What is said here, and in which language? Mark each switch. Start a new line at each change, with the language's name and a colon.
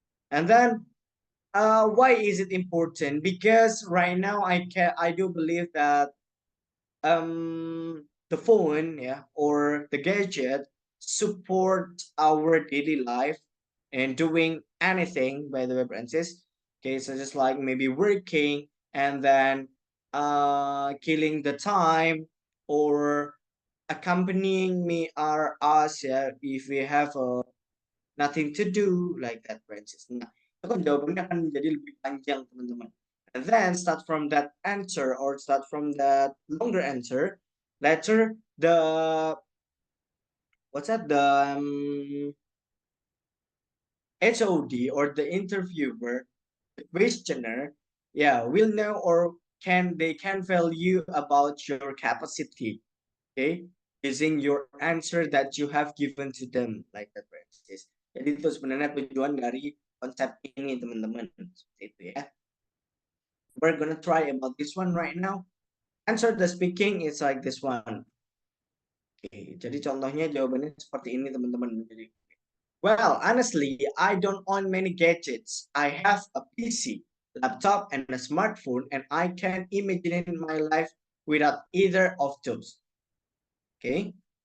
English: And then why is it important? Because right now I do believe that the phone, yeah, or the gadget support our daily life and doing anything, by the way, Francis. Okay, so just like maybe working and then killing the time or accompanying me or us, yeah, if we have nothing to do, like that, Francis.
Indonesian: Nah, itu kan jawabannya akan menjadi lebih panjang, teman-teman.
English: And then start from that answer or start from that longer answer. Later, the what's that? The HOD or the interviewer, the questioner, yeah, will know or they can value about your capacity, okay, using your answer that you have given to them, like that, Francis.
Indonesian: Jadi itu sebenarnya tujuan dari konsep ini, teman-teman, seperti itu ya.
English: We're gonna try about this one right now. Answer the speaking is like this one.
Indonesian: Oke, jadi contohnya jawabannya seperti ini, teman-teman.
English: Well, honestly, I don't own many gadgets. I have a PC, laptop, and a smartphone, and I can't imagine my life without either of those. Okay.